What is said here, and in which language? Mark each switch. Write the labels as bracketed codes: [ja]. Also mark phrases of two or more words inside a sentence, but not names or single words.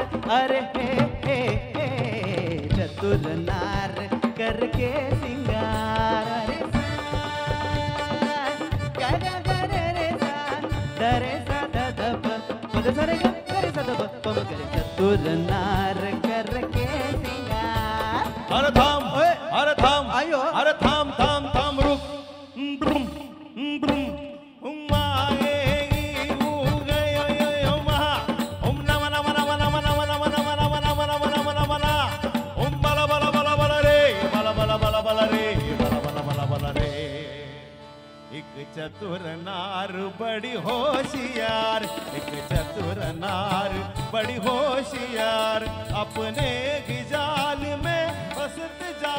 [hi] अरे हे चतुर नार करके सिंगार. अरे गर रे सा दरे सा दब मग सरे गर सा दब पम करे. चतुर नार करके सिंगार. [mr] अरे थांब, अरे थांब, आयो अरे थांब थांब थांब रुक. [hi] ब्रुम ब्रुम चतुर नार बड़ी होशियार, एक चतुर नार बड़ी होशियार, अपने ही जाल में फंसते